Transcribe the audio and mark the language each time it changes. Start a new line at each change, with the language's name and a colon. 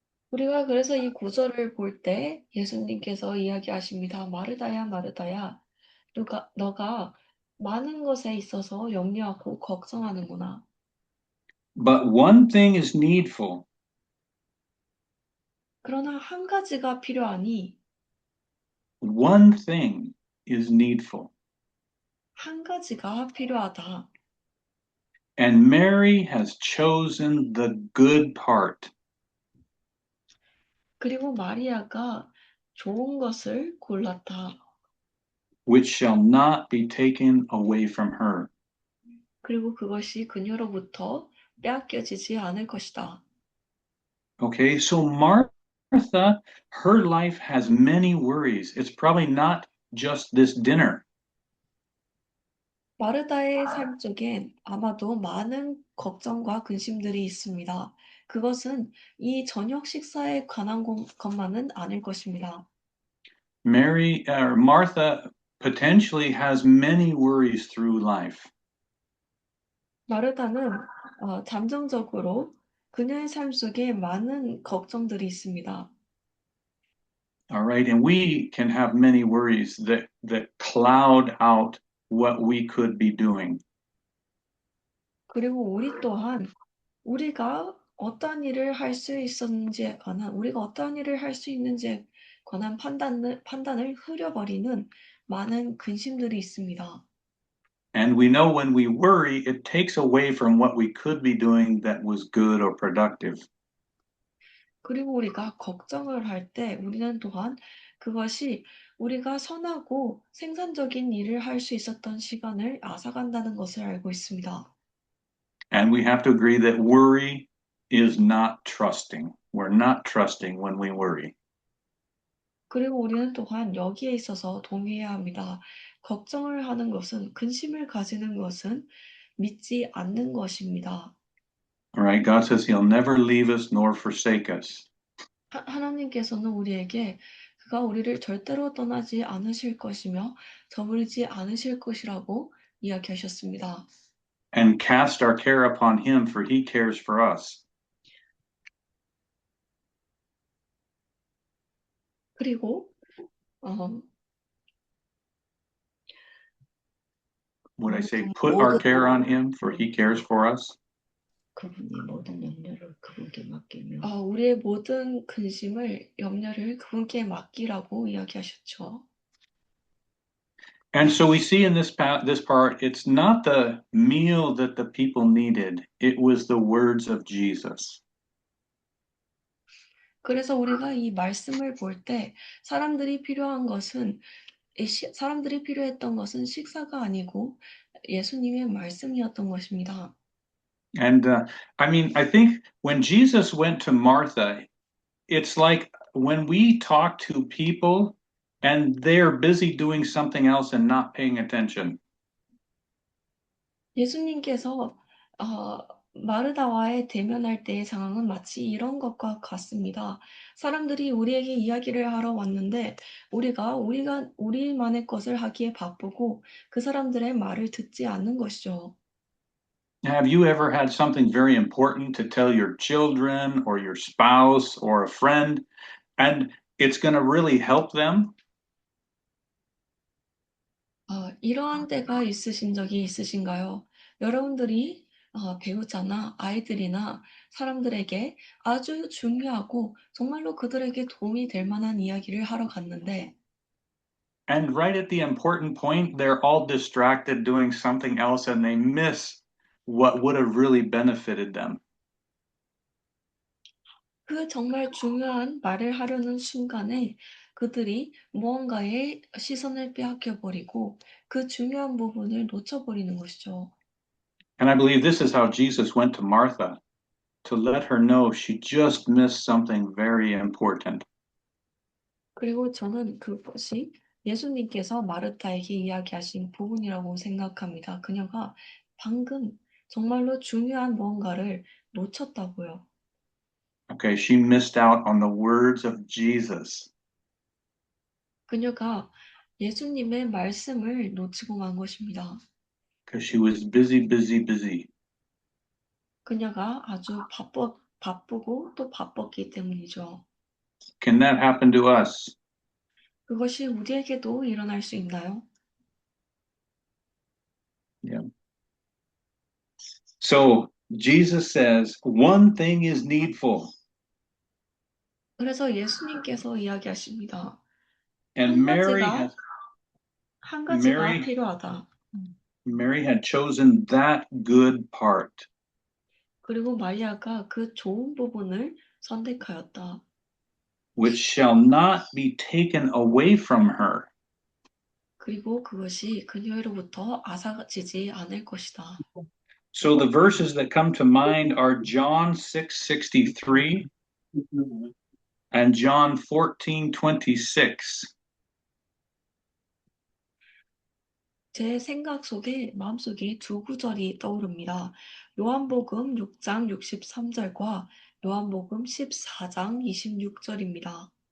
Korean: 우리가 그래서 이 구절을 볼 때 예수님께서 이야기하십니다. 마르다야, 마르다야, 너가 많은 것에 있어서 염려하고 걱정하는구나.
English: But one thing is needful.
Korean: 그러나 한 가지가 필요하니
English: One thing is needful.
Korean: 한 가지가 필요하다.
English: And Mary has chosen the good part.
Korean: 그리고 마리아가 좋은 것을 골랐다.
English: Which shall not be taken away from her.
Korean: 그리고 그것이 그녀로부터 빼앗겨지지 않을 것이다.
English: Okay, so Martha, her life has many worries. It's probably not just this dinner.
Korean: 마르다의 삶 속엔 아마도 많은 걱정과 근심들이 있습니다. 그것은 이 저녁 식사에 관한 것만은 아닐 것입니다.
English: Martha potentially has many worries through life.
Korean: 마르다는 잠정적으로 그녀의 삶 속에 많은 걱정들이 있습니다.
English: All right, and we can have many worries that cloud out what we could be doing.
Korean: 그리고 우리 또한 우리가 어떠한 일을 할 수 있었는지에 관한 우리가 어떠한 일을 할 수 있는지에 관한 판단을 흐려버리는 많은 근심들이 있습니다.
English: And we know when we worry, it takes away from what we could be doing that was good or productive.
Korean: 그리고 우리가 걱정을 할 때 우리는 또한 그것이 우리가 선하고 생산적인 일을 할 수 있었던 시간을 앗아간다는 것을 알고 있습니다.
English: And we have to agree that worry is not trusting. We're not trusting when we worry.
Korean: 그리고 우리는 또한 여기에 있어서 동의해야 합니다. 걱정을 하는 것은, 근심을 가지는 것은 믿지 않는 것입니다.
English: All right, God says He'll never leave us nor forsake us.
Korean: 하나님께서는 우리에게 그가 우리를 절대로 떠나지 않으실 것이며 저버리지 않으실 것이라고 이야기하셨습니다.
English: And cast our care upon Him, for He cares for us.
Korean: 그리고
English: Would I say put our care on Him, for He cares for us?
Korean: 그분이 모든 염려를 그분께 맡기며 우리의 모든 근심을, 염려를 그분께 맡기라고 이야기하셨죠.
English: And so we see in this part, it's not the meal that the people needed, it was the words of Jesus.
Korean: 그래서 우리가 이 말씀을 볼 때 사람들이 필요한 것은 사람들이 필요했던 것은 식사가 아니고 예수님의 말씀이었던 것입니다.
English: And I mean, I think when Jesus went to Martha, it's like when we talk to people and they're busy doing something else and not paying attention.
Korean: 예수님께서 어, 마르다와의 대면할 때의 상황은 마치 이런 것과 같습니다. 사람들이 우리에게 이야기를 하러 왔는데 우리가 우리만의 것을 하기에 바쁘고 그 사람들의 말을 듣지 않는 것이죠.
English: Have you ever had something very important to tell your children or your spouse or a friend, and it's going to really help them?
Korean: 이러한 때가 있으신 적이 있으신가요? 여러분들이 배우자나 아이들이나 사람들에게 아주 중요하고 정말로 그들에게 도움이 될 만한 이야기를 하러 갔는데
English: And right at the important point, they're all distracted doing something else and they miss what would have really benefited them.
Korean: 그 정말 중요한 말을 하려는 순간에 그들이 무언가에 시선을 빼앗겨 버리고 그 중요한 부분을 놓쳐 버리는 것이죠.
English: And I believe this is how Jesus went to Martha to let her know she just missed something very important.
Korean: 그리고 저는 그것이 예수님께서 마르타에게 이야기하신 부분이라고 생각합니다. 그녀가 방금 정말로 중요한 무언가를 놓쳤다고요.
English: Okay, she missed out on the words of Jesus.
Korean: 그녀가 예수님의 말씀을 놓치고 만 것입니다.
English: Because she was busy, busy, busy.
Korean: 그녀가 아주 바쁘고 또 바빴기 때문이죠.
English: Can that happen to us?
Korean: 그것이 우리에게도 일어날 수 있나요?
English: Yeah. So Jesus says, one thing is needful.
Korean: 그래서 예수님께서 이야기하십니다.
English: And
Korean: 한 가지가
English: Mary-
Korean: 필요하다.
English: Mary had chosen that good part.
Korean: 그리고 마리아가 그 좋은 부분을 선택하였다.
English: Which shall not be taken away from her.
Korean: 그리고 그것이 그녀로부터 앗아지지 않을 것이다.
English: So the verses that come to mind are John 6:63 and John 14:26.
Korean: 제 마음속에 두 구절이 떠오릅니다. 요한복음 6장 63절과 요한복음 14장 26절입니다.